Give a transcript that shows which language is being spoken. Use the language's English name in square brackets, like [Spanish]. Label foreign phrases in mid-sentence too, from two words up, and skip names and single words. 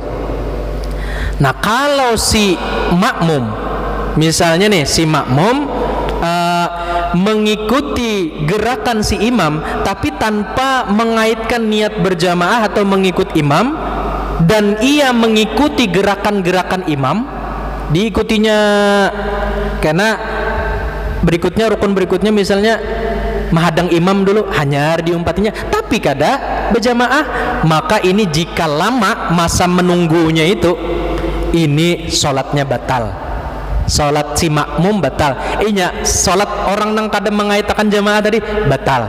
[Indonesian] Nah kalau si makmum, misalnya nih si makmum mengikuti gerakan si imam tapi tanpa mengaitkan niat berjamaah atau mengikut imam, dan ia mengikuti gerakan-gerakan imam, diikutinya karena berikutnya rukun berikutnya misalnya menghadang imam dulu, hanyar diumpatinya, tapi kada berjamaah, maka ini jika lama masa menunggunya itu, ini sholatnya batal, sholat si makmum batal. [Banjar] Inya sholat orang nang kada mengaitakan jamaah tadi batal.